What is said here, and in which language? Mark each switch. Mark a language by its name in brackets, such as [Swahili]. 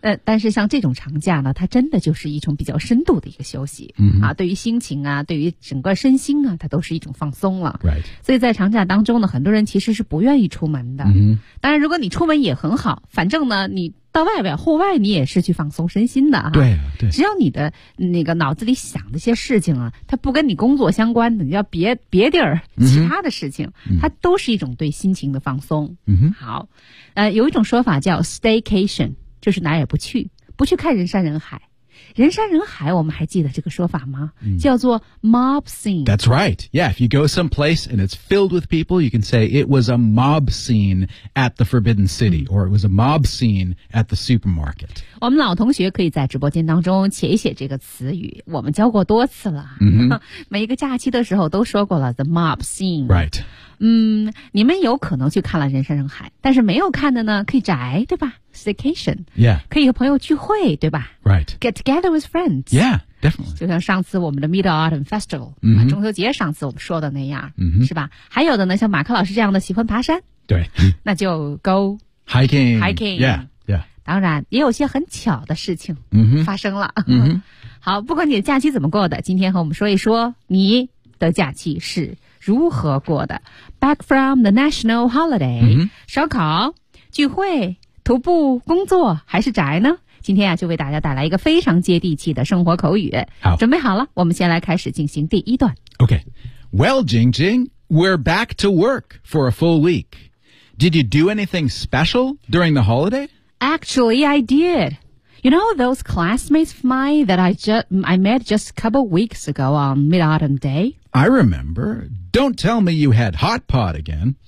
[Chinese] 但是像这种长假呢，它真的就是一种比较深度的一个休息、啊，对于心情啊，对于整个身心啊，它都是一种放松了。 [English] Right. [Chinese] 所以在长假当中呢，很多人其实是不愿意出门的。当然，如果你出门也很好，反正呢，你到外边户外你也是去放松身心的啊。对，只要你的那个脑子里想的些事情啊，它不跟你工作相关的，你要别地儿其他的事情、它都是一种对心情的放松。好，有一种说法叫 staycation， 就是哪也不去，不去看人山人海，人山人海，我们还记得这个说法吗？叫做 mob scene. [English] That's right. Yeah, if you go someplace and it's filled with people, you can say it was a mob scene at the Forbidden City, or it was a mob scene at the supermarket. [Chinese] 我们老同学可以在直播间当中写一写这个词语，我们教过多次了。每一个假期的时候都说过了 the mob scene. [English] Right. [Chinese] 你们有可能去看了人山人海，但是没有看的呢可以宅，对吧？ [English] Staycation. Yeah. [Chinese] 可以和朋友聚会，对吧？ [English] Right. Get together with friends. Yeah, definitely. [Chinese] 就像上次我们的 Middle Autumn Festival,、中秋节上次我们说的那样、是吧？还有的呢，像马克老师这样的喜欢爬山。对。那就 go [English] hiking. Hiking. Yeah, yeah. [Chinese] 当然也有些很巧的事情发生了。好，不管你的假期怎么过的，今天和我们说一说你的假期是如何过的。 Back from the national holiday、烧烤、聚会、徒步、工作还是宅呢？今天啊，就为大家带来一个非常接地气的生活口语。好，准备好了，我们先来开始进行第一段。 [English] OK. Well, Jing Jing, we're back to work for a full week. Did you do anything special during the holiday? Actually, I did. You know those classmates of mine that I met just a couple weeks ago on Mid-Autumn Day? I remember. Don't tell me you had hot pot again.